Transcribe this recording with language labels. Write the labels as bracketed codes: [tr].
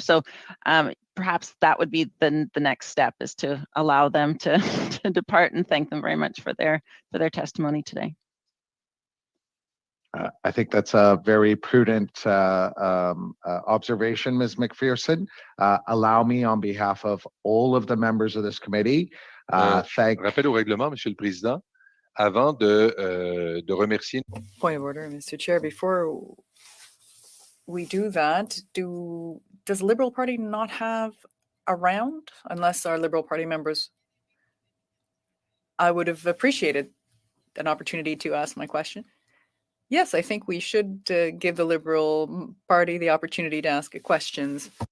[en] So perhaps that would be the next step, is to allow them to depart, and thank them very much for their testimony today. I think that's a very prudent observation, Ms. McPherson. Allow me, on behalf of all of the members of this committee, [fr] Rappel au règlement, Monsieur le Président, avant de remercier. [en] Point of order, Mr. Chair. Before we do that, does the Liberal Party not have a round? Unless our Liberal Party members, I would have appreciated an opportunity to ask my question. Yes, I think we should give the Liberal Party the opportunity to ask questions.